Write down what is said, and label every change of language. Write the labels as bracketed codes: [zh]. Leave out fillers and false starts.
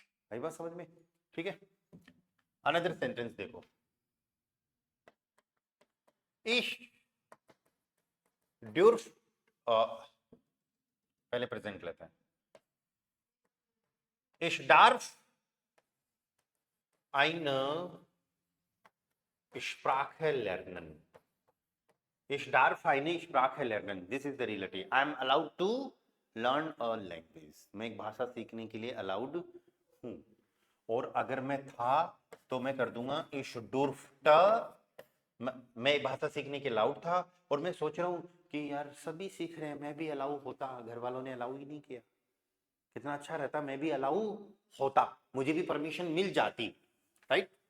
[hi] आई बात समझ में, ठीक है। अनदर सेंटेंस देखो, इश ड्यूर्फ, पहले प्रेजेंट लेते हैं, [de] Ich darf eine Sprache lernen. Ich darf eine Sprache lernen. [en] This is the reality. I am allowed to learn a language. [hi] मैं एक भाषा सीखने के लिए allowed हूँ। और अगर मैं था तो मैं कर दूंगा [de] Ich durfte। [hi] मैं एक भाषा सीखने के अलाउड था, और मैं सोच रहा हूँ कि यार सभी सीख रहे हैं, मैं भी अलाउ होता, घर वालों ने अलाउ ही नहीं किया, कितना अच्छा रहता, मैं भी अलाउ होता, मुझे भी परमिशन मिल जाती, राइट।